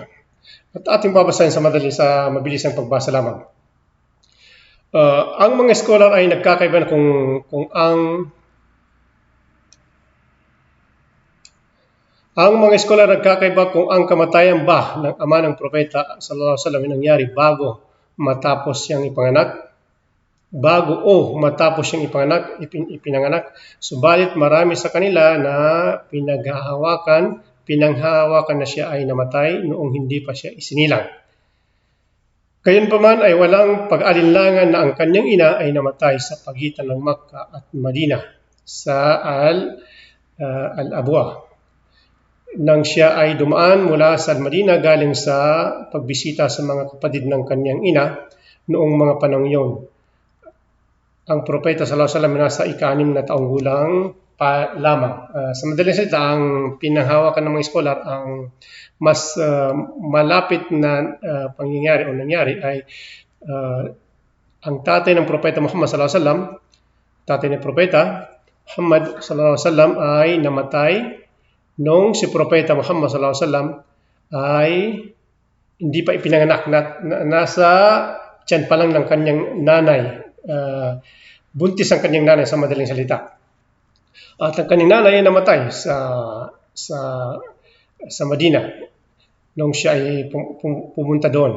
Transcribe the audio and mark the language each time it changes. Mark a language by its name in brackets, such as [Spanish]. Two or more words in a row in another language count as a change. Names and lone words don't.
[Filipino] At ating babasahin sa mabilisang pagbasa lamang. Ang mga scholar ay nagkakaiba kung ang kamatayan ba ng ama ng propeta [Arabic] صلى الله عليه وسلم [Filipino] nangyari bago matapos siyang ipinanganak. Subalit marami sa kanila na pinanghahawakan na siya ay namatay noong hindi pa siya isinilang. Gayunpaman ay walang pag-alinlangan na ang kanyang ina ay namatay sa pagitan ng Makkah at Madina sa Al-Abwa, nang siya ay dumaan mula sa Al-Madina galing sa pagbisita sa mga kapatid ng kanyang ina noong mga panahon yun. Ang propeta [Arabic] صلى الله عليه وسلم [Filipino] nasa ika-6 na taong gulang pa lamang. Sa madaling salita, ang pinanghawakan ng mga scholar, ang mas malapit na pangyayari o nangyari ay ang tatay ng propeta Muhammad [Arabic] صلى الله عليه وسلم, [Filipino] tatay ng propeta Muhammad [Arabic] صلى الله عليه وسلم [Filipino] ay namatay nung si propeta Muhammad [Arabic] صلى الله عليه وسلم [Filipino] ay hindi pa ipinanganak, nasa tiyan pa lang ng kanyang nanay. Buntis ang kanyang nanay sa madaling salita. At ang kanyang nanay ay namatay sa Medina nung siya ay pumunta doon.